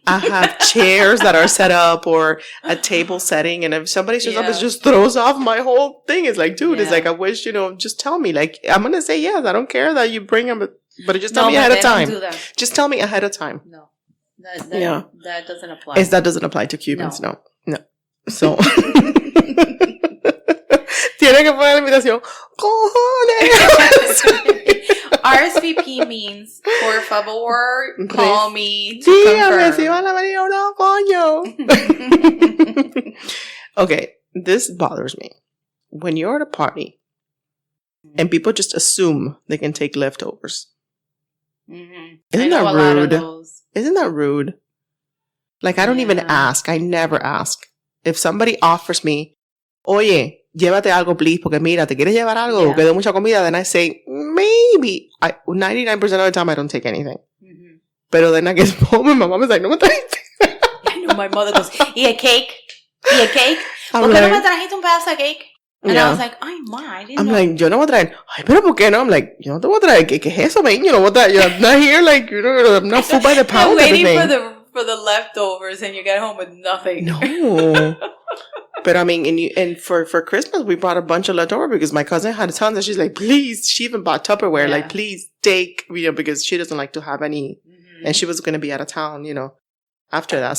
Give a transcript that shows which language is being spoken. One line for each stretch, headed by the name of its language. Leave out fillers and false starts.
English: I have chairs that are set up or a table setting. And if somebody shows up, it just throws off my whole thing. It's like, dude, it's like, I wish, just tell me. Like, I'm going to say yes. I don't care that you bring them, but just tell me ahead of time. Don't do that. Just tell me ahead of time. No. That doesn't apply. That doesn't apply to Cubans. No.
Spanish: So, tiene que poner la invitación. Cojones.
English: RSVP means,
Spanish: por favor,
English: call me to
Spanish: dígame
English: confirm.
Spanish: si van a venir o no, coño.
English: Okay, this bothers me. When you're at a party and people just assume they can take leftovers. Mm-hmm. Isn't that rude? Isn't that rude? Like, I don't even ask. I never ask. If somebody offers me,
Spanish: oye, llévate algo,
English: please,
Spanish: porque mira, ¿te quieres llevar algo? Quedó mucha comida.
English: Then I say, maybe. 99% of the time, I don't take anything. Mm-hmm. Pero then I get home, my mom is like,
Spanish: no me trajiste.
English: I know, my mother goes, ¿y a cake?
Spanish: ¿Por qué no me trajiste un pedazo de cake?
English: And I was like, ay, ma, I didn't know.
Spanish: Like, yo no voy a traer. Ay, pero ¿por qué no?
English: I'm like,
Spanish: yo no te voy a traer. ¿Qué es eso, man? Yo no voy a traer.
English: I'm not here, like, I'm not food by the pound. You're waiting for the leftovers and you get home with nothing. No. But I mean, and for Christmas, we brought a bunch of leftovers because my cousin had tons and she's like, please, she even bought Tupperware, like, please take, because she doesn't like to have any, and she was going to be out of town, after that.